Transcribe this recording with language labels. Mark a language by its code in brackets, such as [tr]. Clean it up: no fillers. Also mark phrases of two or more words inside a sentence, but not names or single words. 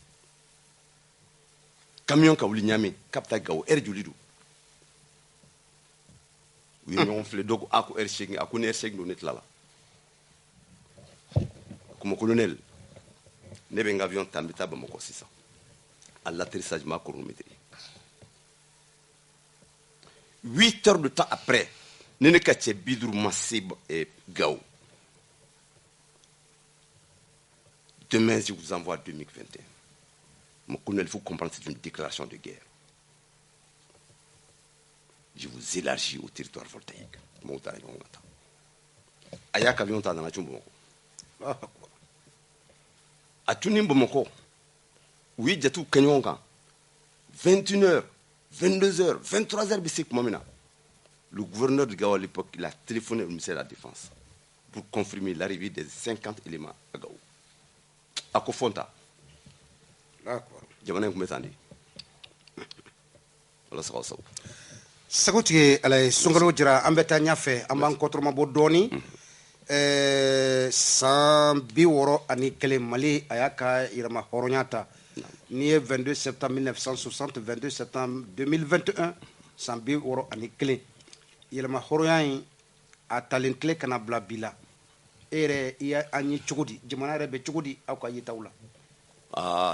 [bm] camion ka wuli Ɲamɛ k'a bɛ taa Gawo heure joli don u ye ɲɔgɔn filɛ dɔ ko a ko heure 8 a ko ni heure 8 don ne tilala [fr] comme colonel [bm] ne bɛ n ka avion ta n bɛ taa Bamakɔ sisan [fr] à l'atterrissage m'a chronométré 8 heures de temps après [bm] ne ne ka cɛ 50 ma se Gao. [fr] Demain je vous envoie 2021 mon colonel il faut comprendre c'est une déclaration de guerre. Je vous élargis au territoire voltaïque. [bm] A y'a camion ta nana cun Bamakɔ a tuni Bamako u ye jatiw kɛ ɲɔgɔn kan 21h 22h 23h bɛ se tuma min na [fr] le gouverneur de Gao à l'époque il a téléphoné au ministère de la Défense pour confirmer l'arrivée des 50 éléments à Gao [bm] a ko fonta jamana in tun bɛ tan de wala sago sago sago tigɛ ala ye sunkalo jira an bɛ taa ɲɛfɛ an b'an kɔtɔrɔma bɔ dɔɔni san 61 Mali a y'a ka yɛrɛma hɔrɔnya ta ni ye 22 septembre 1960 22 septembre 2021 san 61 yɛlɛma hɔrɔnya in a talen tile kana bila bi la e yɛrɛ i y'an ye cogo di jamana yɛrɛ bɛ cogo di aw ka yetaw la